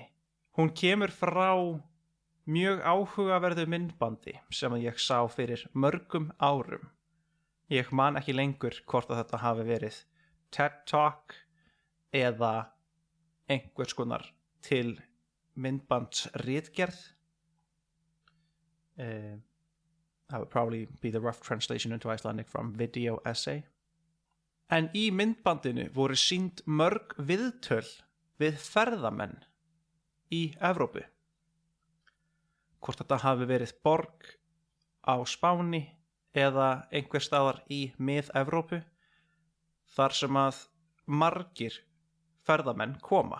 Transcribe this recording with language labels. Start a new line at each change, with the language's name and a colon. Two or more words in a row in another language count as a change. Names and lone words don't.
Icelandic: Hún kemur frá mjög áhugaverðu myndbandi sem ég sá fyrir mörgum árum. Ég man ekki lengur hvort að þetta hafi verið TED Talk eða einhvers konar til myndbandsritgerð.
English: That would probably be the rough translation into Icelandic from video essay.
Icelandic: En í myndbandinu voru sýnd mörg viðtöl við ferðamenn í Evrópu. Hvort þetta hafi verið borg á Spáni eða einhver staðar í mið-Evrópu, þar sem að margir ferðamenn koma.